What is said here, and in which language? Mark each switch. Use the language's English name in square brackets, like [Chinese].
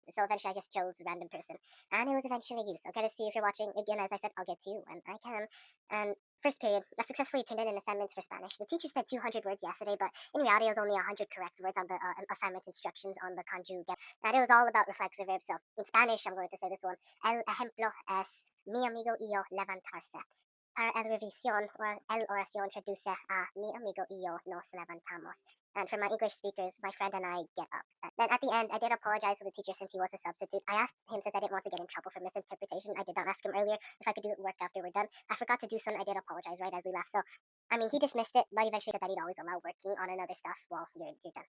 [English] So eventually I just chose a random person. And it was eventually you. So gotta see if you're watching. Again, as I said, I'll get to you when I can. And first period, I successfully turned in an assignment for Spanish. The teacher said 200 words yesterday, but in reality, it was only 100 correct words on the assignment instructions on the conjugue. And it was all about reflexive verbs. So in Spanish, I'm going to say this one. [Spanish] El ejemplo es mi amigo y yo levantarse. Para el revisión or el oración traduce a mi amigo y yo nos levantamos. [English] And for my English speakers, my friend and I get up. Then at the end, I did apologize to the teacher since he was a substitute. I asked him since I didn't want to get in trouble for misinterpretation. I did not ask him earlier if I could do work after we're done. I forgot to do so, and I did apologize right as we left. So, I mean, he dismissed it, but eventually said that he'd always allow working on another stuff while you're done.